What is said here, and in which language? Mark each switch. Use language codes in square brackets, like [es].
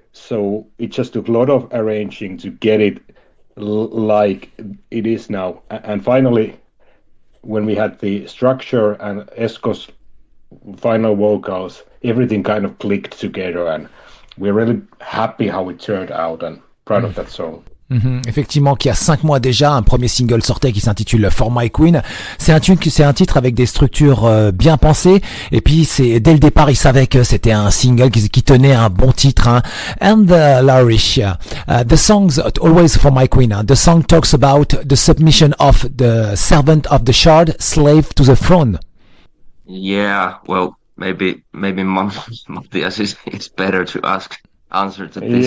[en] So it just took a lot of arranging to get it like it is now. And finally, when we had the structure and Esko's final vocals, everything kind of clicked together, and we're really happy how it turned out and proud of that song. [fr] Effectivement, qu'il y a 5 mois déjà, un premier single sortait qui s'intitule For My Queen. C'est un titre avec des structures bien pensées. Et puis, dès le départ, ils savaient que c'était un single qui tenait un bon titre. [en] And Laurie, the songs always For My Queen. The song talks about the submission of the servant of the shard, slave to the throne. Yeah, well, maybe Mathias is better to answer to this.